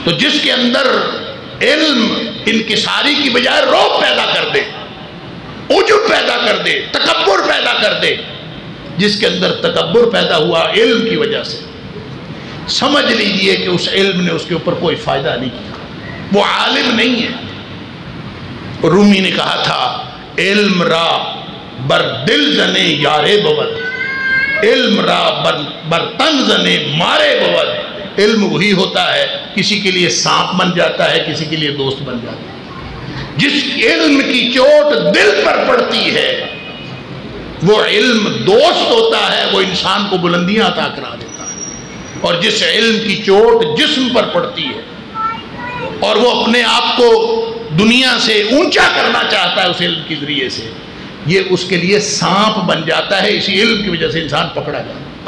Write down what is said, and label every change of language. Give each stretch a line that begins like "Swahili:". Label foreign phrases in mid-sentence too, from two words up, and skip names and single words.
Urdu: تو جس کے اندر علم انکساری کی بجائے رعب پیدا کر دے، عجب پیدا کر دے، تکبر پیدا کر دے، جس کے اندر تکبر پیدا ہوا علم کی وجہ سے، سمجھ لیجئے کہ اس علم نے اس کے اوپر کوئی فائدہ نہیں کیا، وہ عالم نہیں ہے۔ رومی نے کہا تھا
Persian: علم را بر دل زنے یارے بود، علم را بر تن زنے مارے بود۔
Urdu: علم وہی ہوتا ہے کسی کے لیے سانپ بن جاتا ہے، کسی کے لیے دوست بن جاتا ہے۔ جس علم کی چوٹ دل پر پڑتی ہے وہ علم دوست ہوتا ہے، وہ انسان کو بلندیاں عطا کرا دیتا ہے۔ اور جس علم کی چوٹ جسم پر پڑتی ہے اور وہ اپنے آپ کو دنیا سے اونچا کرنا چاہتا ہے اس علم کے ذریعے سے، یہ اس کے لیے سانپ بن جاتا ہے، اسی علم کی وجہ سے انسان پکڑا جاتا ہے۔